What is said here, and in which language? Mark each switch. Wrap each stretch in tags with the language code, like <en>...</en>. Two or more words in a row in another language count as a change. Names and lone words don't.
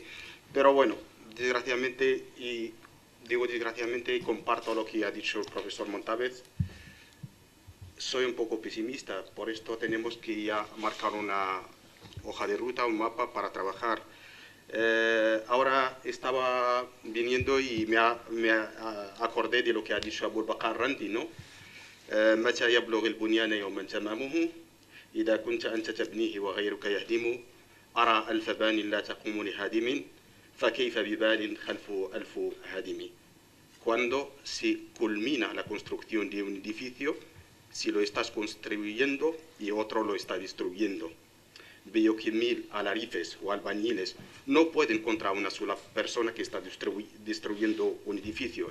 <es>Pero bueno, desgraciadamente, y digo desgraciadamente, comparto lo que ha dicho el profesor Montávez. Soy un poco pesimista, por esto tenemos que ya marcar una hoja de ruta, un mapa para trabajar. Ahora estaba viniendo y me acordé de lo que ha dicho Abu Bakr Randi, ¿no?</es> <ar>متى يبلغ البنيان يوما تمامه إذا كنت أنت تبنيه وغيرك يهدم أرى ألف بان لا تقوم لهادم فكيف ببال خلف ألف هادم.</ar> <es>Cuando se culmina la construcción de un edificio, si lo estás construyendo y otro lo está destruyendo. Veo que 1000 alarices o albañiles no pueden contra una sola persona que está destruyendo un edificio.</es>